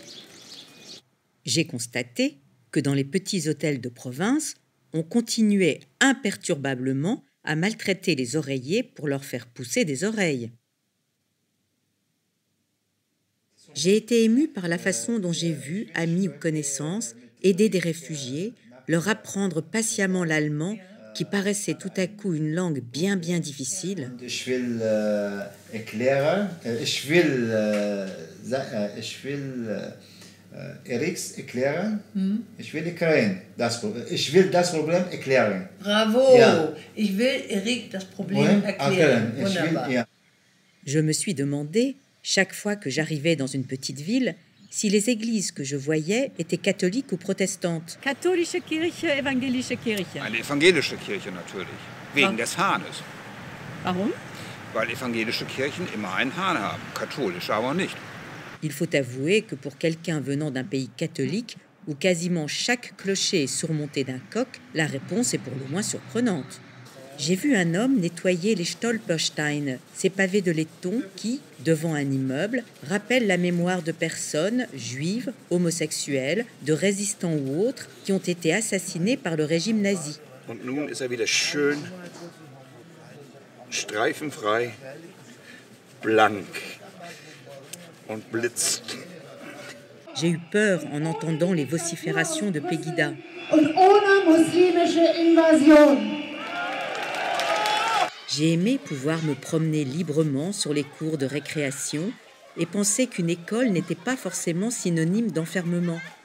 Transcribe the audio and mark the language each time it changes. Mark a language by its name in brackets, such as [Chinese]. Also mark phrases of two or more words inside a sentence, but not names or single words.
[French] J'ai constaté que dans les petits hôtels de province, on continuait imperturbablement à maltraiter les oreillers pour leur faire pousser des oreilles. J'ai été émue par la façon dont j'ai vu, amis ou connaissances, aider des réfugiés, leur apprendre patiemment l'allemand, qui paraissait tout à coup une langue bien difficile. [German] Eriks erklären. Ich will erklären. Ich will das Problem erklären. Bravo. Ja. Ich will Eric das Problem erklären. Wunderbar. Ja. [French] Je me suis demandé, chaque fois que j'arrivais dans une petite ville, si les églises que je voyais étaient catholiques ou protestantes. [German] Katholische Kirche, evangelische Kirche. Eine evangelische Kirche natürlich, wegen des Hahnes. Warum? Weil evangelische Kirchen immer einen Hahn haben, katholische aber nicht. [French] Il faut avouer que pour quelqu'un venant d'un pays catholique, où quasiment chaque clocher est surmonté d'un coq, la réponse est pour le moins surprenante. J'ai vu un homme nettoyer les Stolpersteine, ces pavés de laiton qui, devant un immeuble, rappellent la mémoire de personnes juives, homosexuelles, de résistants ou autres qui ont été assassinés par le régime nazi. [German] Und nun ist wieder schön, streifenfrei, blank. [French] J'ai eu peur en entendant les vociférations de Pegida. J'ai aimé pouvoir me promener librement sur les cours de récréation et penser qu'une école n'était pas forcément synonyme d'enfermement.